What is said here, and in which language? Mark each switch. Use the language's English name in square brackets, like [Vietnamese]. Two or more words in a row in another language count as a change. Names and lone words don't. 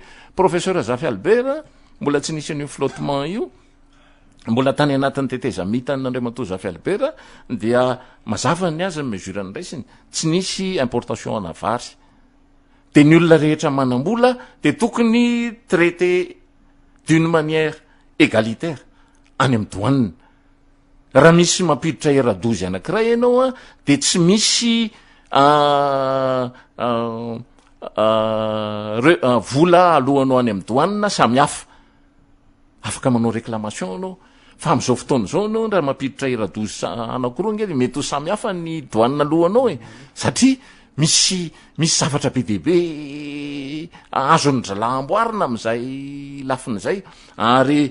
[Malagasy] professeur Zafy Albert mbola tsy nisy an'io flottement io mbola tany anatin'ny tetezamitan'Andriamatoa Zafy Albert dia mazava ny azy ny mesure an'iraisiny tsy nisy importation ana vary de ny olona rehetra manambola de tokony [French] traité d'une manière égalitaire [Malagasy] any amin'ny douane raha misy mampiditra era-dozy anankiray ianao a de tsy misy vola alohanao any amin'ny douane samy hafa afaka manao réclamation anao fa am'izao fotoana zao anao raha mampiditra era-dozy anankiroa nge mety ho samy hafa ny douane alohanao satria misy zavatra be dehibe azony drala-amboarina am'izay lafin'izay ary